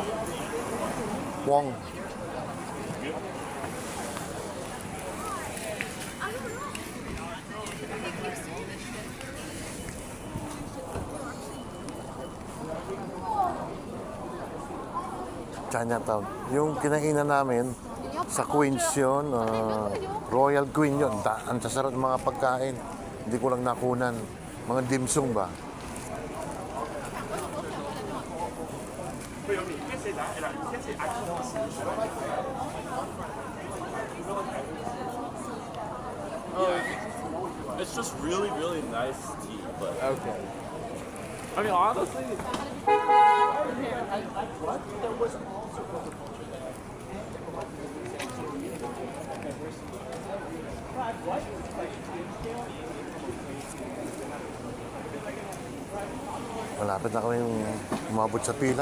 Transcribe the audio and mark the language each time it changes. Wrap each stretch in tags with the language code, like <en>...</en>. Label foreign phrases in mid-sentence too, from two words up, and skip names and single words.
<tl>Wong. Chinatown. Yung kinainan namin sa Queens yun, Royal Queen yun. Ang sasarap ng mga pagkain. Hindi ko lang nakunan. Mga dimsum ba?</tl> <en>It's just really, really nice tea, but okay. I mean, honestly,</en> <tl>Malapit na kami umabot sa pila.</tl>